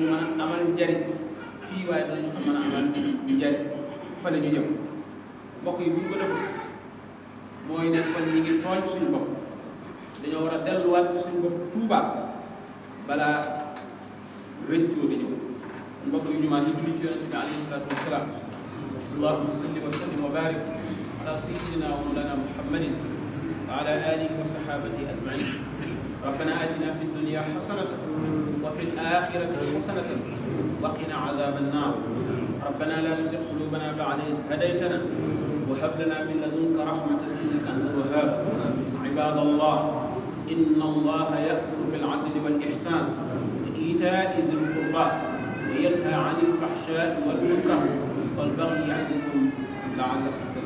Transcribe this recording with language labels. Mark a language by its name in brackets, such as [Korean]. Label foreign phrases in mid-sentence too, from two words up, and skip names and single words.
[Wolof] mën a amal njariñ fii waaye danañu mën a amal njariñ fa la ñu jëm mbokk yi bu ñu ko defee mooy ne kon ñi ngi tooñ suñu bopp dañoo war a delluwaat suñu bopp tuubaat balaa rëccoo di ñëw mbokk yi ñu maa si julli ci yonente bi [Arabic] عليه الصلاة والسلام اللهم صل وسلم وبارك على سيدنا ومولانا محمد و على آله وصحابته أجمعين ربنا آتنا في الدنيا حسنة وفي الآخرة حسنة وقنا عذاب النار ربنا لا تزغ قلوبنا بعد إذ هديتنا وهب لنا من لدنك رحمة إنك أنت الوهاب عباد الله إن الله يأمر بالعدل والإحسان وإيتاء ذي القربى وينهى عن الفحشاء والمنكر والبغي يعظكم لعلكم